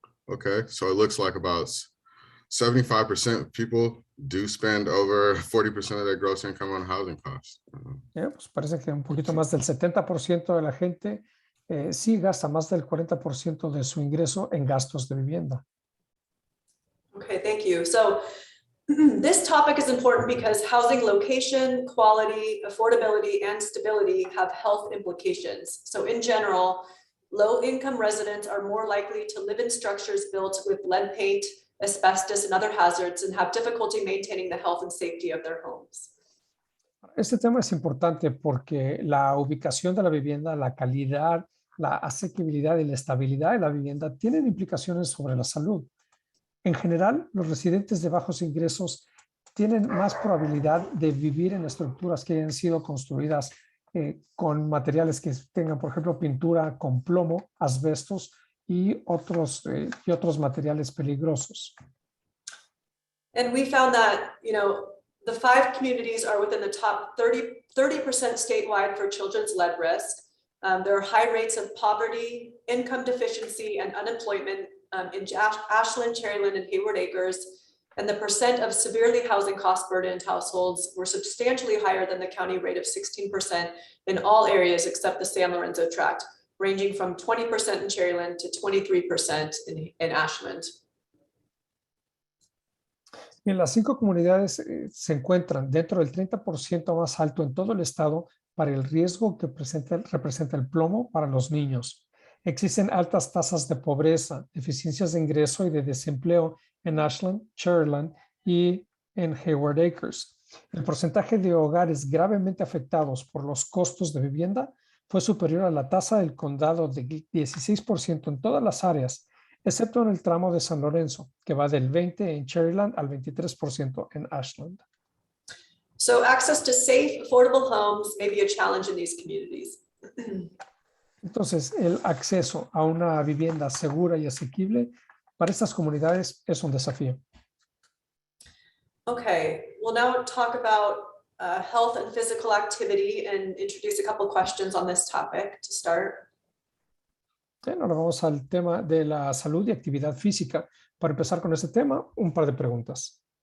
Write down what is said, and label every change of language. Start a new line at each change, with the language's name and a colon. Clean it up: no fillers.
English: Okay, so it looks like about 75% of people do spend over 40% of their gross income on housing costs.
Spanish: Pues parece que un poquito más del 70% de la gente sí gasta más del 40% de su ingreso en gastos de vivienda.
English: Okay, thank you. So this topic is important because housing location, quality, affordability, and stability have health implications. So in general, low-income residents are more likely to live in structures built with lead paint, asbestos, and other hazards and have difficulty maintaining the health and safety of their homes.
Spanish: Este tema es importante porque la ubicación de la vivienda, la calidad, la asequibilidad y la estabilidad de la vivienda tienen implicaciones sobre la salud. En general, los residentes de bajos ingresos tienen más probabilidad de vivir en estructuras que hayan sido construidas con materiales que tengan, por ejemplo, pintura con plomo, asbestos y otros materiales peligrosos.
English: And we found that, the 5 communities are within the top 30% statewide for children's lead risk. There are high rates of poverty, income deficiency, and unemployment in Ashland, Cherryland, and Hayward Acres. And the percent of severely housing cost burdened households were substantially higher than the county rate of 16% in all areas except the San Lorenzo tract, ranging from 20% in Cherryland to 23% in Ashland.
Spanish: Bien, las 5 comunidades se encuentran dentro del 30% más alto en todo el estado para el riesgo que representa el plomo para los niños. Existen altas tasas de pobreza, deficiencias de ingreso y de desempleo en Ashland, Cherryland y en Hayward Acres. El porcentaje de hogares gravemente afectados por los costos de vivienda fue superior a la tasa del condado de 16% en todas las áreas, excepto en el tramo de San Lorenzo, que va del 20% en Cherryland al 23% en Ashland.
English: So access to safe, affordable homes may be a challenge in these communities.
Spanish: Entonces, el acceso a una vivienda segura y asequible para estas comunidades es un desafío.
English: Okay, we'll now talk about health and physical activity and introduce a couple questions on this topic to start.
Spanish: Bien, ahora vamos al tema de la salud y actividad física. Para empezar con este tema, un par de preguntas.